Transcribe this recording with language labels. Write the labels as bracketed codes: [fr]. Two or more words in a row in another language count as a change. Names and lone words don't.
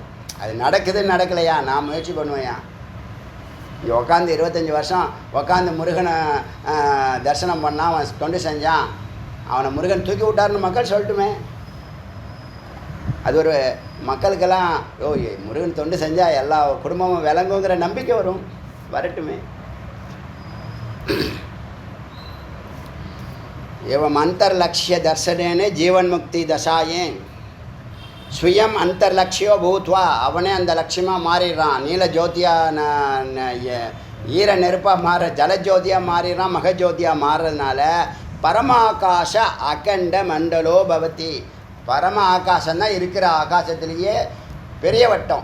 [ta] அது நடக்குதுன்னு நடக்கலையா, நான் முயற்சி பண்ணுவேயா. இங்கே உட்காந்து 25 வருஷம் உட்காந்து முருகனை தரிசனம் பண்ணால், அவன் தொண்டு செஞ்சான், அவனை முருகன் தூக்கி விட்டார்னு மக்கள் சொல்லட்டுமே. அது ஒரு மக்களுக்கெல்லாம் முருகன் தொண்டு செஞ்சால் எல்லா குடும்பமும் விளங்குங்கிற நம்பிக்கை வரும். வரட்டுமே. [sa] एवं अंतर्लक्ष्य दर्शनेन जीवन मुक्ति दशाएं स्वयं अंतर्लक्ष्यो भूत्वा [ta] அவனே அந்த லட்சியமாக மாறிடுறான். நீல ஜோதியாக ஈர நெருப்பாக மாற ஜலஜோதியாக மாறிடுறான். மகஜோதியாக மாறுறதுனால [sa] परमाकाश अखण्ड मण्डलो भवति. [ta] பரம ஆகாசம்தான் இருக்கிற ஆகாசத்துலேயே பெரிய வட்டம்.